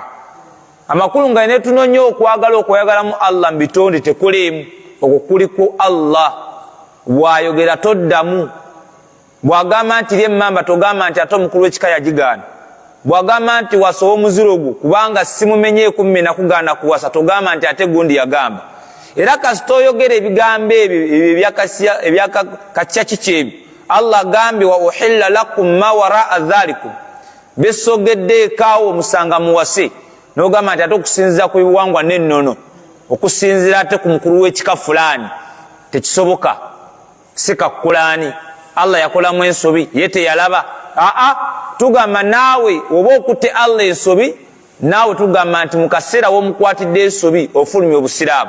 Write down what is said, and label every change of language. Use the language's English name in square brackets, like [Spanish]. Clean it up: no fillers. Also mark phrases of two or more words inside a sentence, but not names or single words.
[Ganda] Amakulu nga ne tunonya okwagala okwagalamu Allah mu bitonde tekulimu, okwo kuliko Allah bw'ayogera toddamu, bwagamba nti lyemmamba togamba nti ate omukulu w'ekika yagigaana. Bwagamba nti wasowa omuziro gwo kubanga simumenyeeku mme nakugaana kuwasa togamba nti ate gundi yagamba. Era kasita oyogera ebigambo ebyo ebyakakya kiki ebyo Allah agambye [Arabic] وأحل لكم ما وراء ذلكم [Ganda] besogedde ekaawo omusanga muwase n'ogamba nti ate okusinziira ku biwangwa n'ennono okusinziira ate ku mukulu w'ekika fulani tekisoboka sikakulaani Allah yakolamu ensobi ye teyalaba. Tugamba naawe oba okutte Allah ensobi naawe tugamba nti mu kaseera w'omukwatidde ensobi ofulumya obusiraamu.